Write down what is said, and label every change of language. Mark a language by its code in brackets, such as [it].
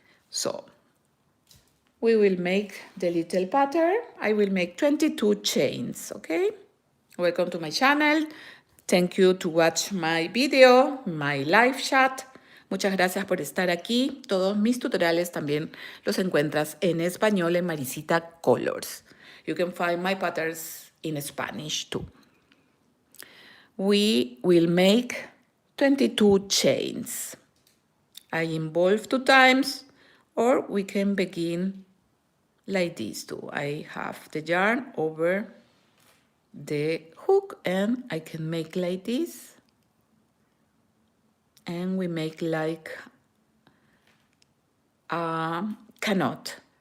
[en] So we will make the little pattern. I will make 22 chains, okay? Welcome to my channel. Thank you to watch my video, my live chat. [es] Muchas gracias por estar aquí. Todos mis tutoriales también los encuentras en español en Maricita Colors. [en] You can find my patterns in Spanish too. We will make 22 chains. I involve 2 times, or we can begin like this too. I have the yarn over the hook and I can make like this, and we make like a canot.